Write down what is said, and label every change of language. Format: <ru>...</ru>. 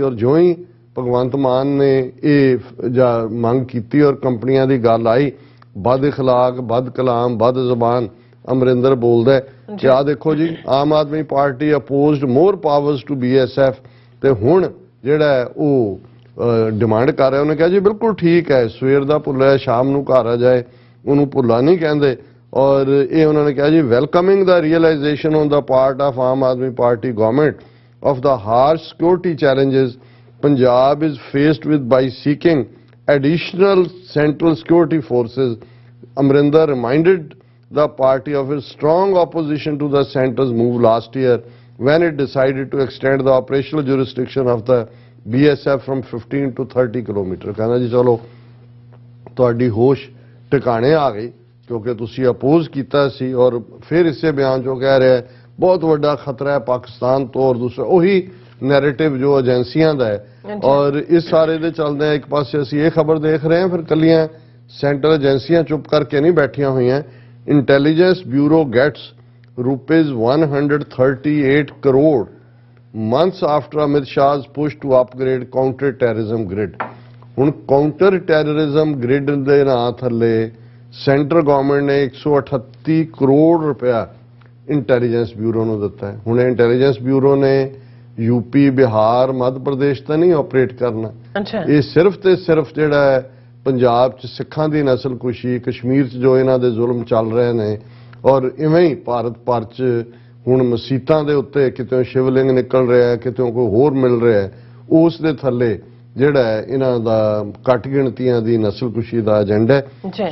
<pa>ਔਰ ਜਿਉਂ ਹੀ ਭਗਵੰਤ ਮਾਨ ਨੇ ਇਹ ਮੰਗ ਕੀਤੀ ਔਰ ਕੰਪਨੀਆਂ ਦੀ ਗੱਲ ਆਈ, ਬਦ ਇਖਲਾਕ, ਬਦ ਕਲਾਮ, ਬਦ ਜ਼ਬਾਨ ਅਮਰਿੰਦਰ ਬੋਲਦਾ ਕਿ ਆ ਦੇਖੋ ਜੀ Aam Aadmi party</pa> <en>opposed more powers to BSF,</en> <pa>ਤੇ ਹੁਣ ਜਿਹੜਾ ਉਹ ਡਿਮਾਂਡ ਕਰ ਰਿਹਾ। ਉਹਨੇ ਕਿਹਾ ਜੀ ਬਿਲਕੁਲ ਠੀਕ ਹੈ, ਸਵੇਰ ਦਾ ਭੁੱਲਿਆ ਸ਼ਾਮ ਨੂੰ ਘਰ ਆ ਜਾਏ, ਉਹਨੂੰ ਭੁੱਲਾ ਨਹੀਂ ਕਹਿੰਦੇ। ਔਰ ਇਹ ਉਹਨਾਂ ਨੇ ਕਿਹਾ ਜੀ</pa> <en>Welcoming the realisation on the part of Aam Aadmi Party government of the harsh security challenges Punjab is faced with by seeking additional central security forces. Amrinder reminded the party of its strong opposition to the centre's move last year when it decided to extend the operational jurisdiction of the BSF from 15 to 30 kilometer.</en> <pa>कहना जी चलो ਤੁਹਾਡੀ ਹੋਸ਼ ਟਿਕਾਣੇ ਆ ਗਈ ਕਿਉਂਕਿ ਤੁਸੀਂ oppose ਕੀਤਾ ਸੀ। ਔਰ ਫਿਰ ਇਸੇ ਬਿਆਨ ਚੋਂ ਕਹਿ ਰਿਹਾ ਬਹੁਤ ਵੱਡਾ ਖਤਰਾ ਹੈ ਪਾਕਿਸਤਾਨ ਤੋਂ, ਔਰ ਦੂਸਰਾ ਉਹੀ ਨੈਰੇਟਿਵ ਜੋ ਏਜੰਸੀਆਂ ਦਾ ਹੈ। ਔਰ ਇਸ ਸਾਰੇ ਦੇ ਚੱਲਦੇ ਇੱਕ ਪਾਸੇ ਅਸੀਂ ਇਹ ਖਬਰ ਦੇਖ ਰਹੇ ਹਾਂ, ਫਿਰ ਕੱਲੀਆਂ ਸੈਂਟਰਲ ਏਜੰਸੀਆਂ ਚੁੱਪ ਕਰਕੇ ਨਹੀਂ ਬੈਠੀਆਂ ਹੋਈਆਂ।</pa> <en>Intelligence bureau gets ₹138 crore months after Amit Shah's push to upgrade counter-terrorism grid.</en> <pa>ਹੁਣ ਕਾਊਂਟਰ ਟੈਰਰਿਜ਼ਮ ਗ੍ਰਿਡ ਦੇ ਨਾਂ ਥੱਲੇ ਸੈਂਟਰ ਗਵਰਨਮੈਂਟ ਨੇ 138 ਕਰੋੜ ਰੁਪਇਆ ਇੰਟੈਲੀਜੈਂਸ ਬਿਊਰੋ ਨੂੰ ਦਿੱਤਾ ਹੈ। ਹੁਣ ਇੰਟੈਲੀਜੈਂਸ ਬਿਊਰੋ ਨੇ यूपी, ਬਿਹਾਰ, ਮੱਧ ਪ੍ਰਦੇਸ਼ ਤਾਂ ਨਹੀਂ ਆਪਰੇਟ ਕਰਨਾ। ਇਹ ਸਿਰਫ ਤੇ ਸਿਰਫ ਜਿਹੜਾ ਹੈ ਪੰਜਾਬ 'ਚ ਸਿੱਖਾਂ ਦੀ ਨਸਲਕੁਸ਼ੀ, ਕਸ਼ਮੀਰ 'ਚ ਜੋ ਇਹਨਾਂ ਦੇ ਜ਼ੁਲਮ ਚੱਲ ਰਹੇ ਨੇ, ਔਰ ਇਵੇਂ ਹੀ ਭਾਰਤ ਭਰ 'ਚ ਹੁਣ ਮਸੀਤਾਂ ਦੇ ਉੱਤੇ ਕਿਤੇ ਸ਼ਿਵਲਿੰਗ ਨਿਕਲ ਰਿਹਾ ਹੈ, ਕਿਤੇ ਕੋਈ ਹੋਰ ਮਿਲ ਰਿਹਾ ਹੈ, ਉਸ ਦੇ ਥੱਲੇ ਜਿਹੜਾ ਹੈ ਇਹਨਾਂ ਦਾ ਘੱਟ ਗਿਣਤੀਆਂ ਦੀ ਨਸਲਕੁਸ਼ੀ ਦਾ ਏਜੰਡਾ ਹੈ।</pa>